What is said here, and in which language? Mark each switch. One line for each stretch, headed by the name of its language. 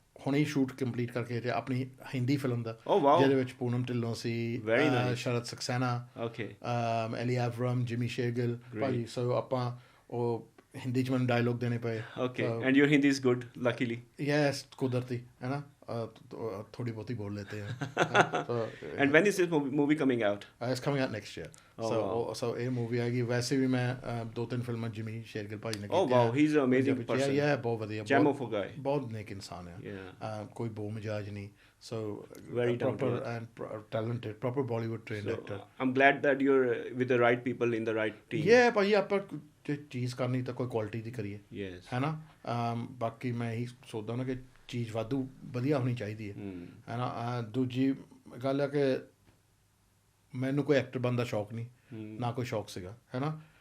Punjabi: ਹੁਣੇ shoot complete ਕਰਕੇ ਤੇ ਆਪਣੀ ਹਿੰਦੀ ਫਿਲਮ ਦਾ, ਜਿਹਦੇ ਵਿੱਚ ਪੂਨਮ ਢਿੱਲੋਂ ਸੀ, ਸ਼ਰਤ ਸਕਸੈਨਾ, ਐਲੀ ਐਵਰਮ, ਜਿਮੀ ਸ਼ੇਰਗਿਲ ਭਾਜੀ। ਸੋ ਆਪਾਂ ਉਹ ਹਿੰਦੀ 'ਚ ਮੈਨੂੰ ਡਾਇਲੋਗ ਦੇਣੇ ਪਏ।
English: And your Hindi is good luckily?
Punjabi: Yes, ਕੁਦਰਤੀ, ਹੈ ਨਾ, ਥੋੜੀ ਬਹੁਤੀ ਬੋਲ
Hindi: लेते हैं।
English: And when is this movie coming out? It's coming out next year.
Punjabi: सो ਇਹ ਮੂਵੀ ਆਏਗੀ। ਵੈਸੇ ਵੀ ਮੈਂ 2-3 ਫਿਲਮਾਂ ਜਿਮੀ ਸ਼ੇਰਗਿਲ ਭਾਜੀ ਨੇ ਕੀਤੀਆਂ।
English: Wow, he is amazing person.
Punjabi: ਯਾ ਬਹੁਤ ਵਧੀਆ,
English: gem of a guy,
Punjabi: ਬਹੁਤ ਨੇਕ ਇਨਸਾਨ ਹੈ, ਕੋਈ ਬੋ ਮਜਾਜ ਨਹੀਂ। So
English: very proper and talented, proper Bollywood trained actor. I'm glad that you're with the right people in the right team.
Punjabi: Yeah, ਭਾਜੀ ਆਪਾਂ ਜੇ ਚੀਜ਼ ਕਰਨੀ ਤਾਂ ਕੋਈ ਕੁਆਲਿਟੀ ਦੀ ਕਰੀਏ, ਹੈ ਨਾ। ਬਾਕੀ ਮੈਂ ਇਹੀ ਸੋਚਦਾ ਨਾ ਕਿ ਚੀਜ਼ ਵਧੀਆ ਹੋਣੀ ਚਾਹੀਦੀ ਹੈ ਨਾ। ਦੂਜੀ ਗੱਲ ਹੈ ਕਿ ਮੈਨੂੰ ਕੋਈ ਐਕਟਰ ਬਣਨ ਦਾ ਸ਼ੌਕ ਨਹੀਂ, ਨਾ ਕੋਈ ਸ਼ੌਕ ਸੀਗਾ, ਹੈ ਨਾ।